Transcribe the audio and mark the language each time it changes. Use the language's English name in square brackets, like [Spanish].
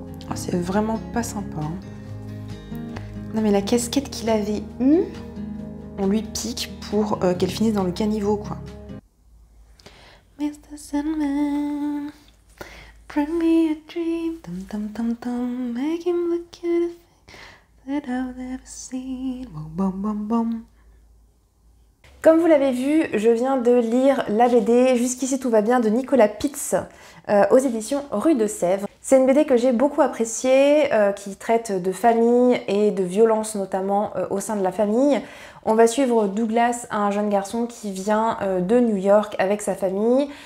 [French] Oh, c'est vraiment pas sympa, hein. Non mais la casquette qu'il avait eue, on lui pique pour qu'elle finisse dans le caniveau, quoi. [English] Mr. Sandman, bring me a dream, dum dum dum dum, make him look at a thing that I've never seen, boom boom boom boom. [French] Comme vous l'avez vu, je viens de lire la BD Jusqu'ici tout va bien de Nicolas Pitz aux éditions Rue de Sèvres. C'est une BD que j'ai beaucoup appréciée, qui traite de famille et de violence notamment au sein de la famille. On va suivre Douglas, un jeune garçon qui vient de New York avec sa famille.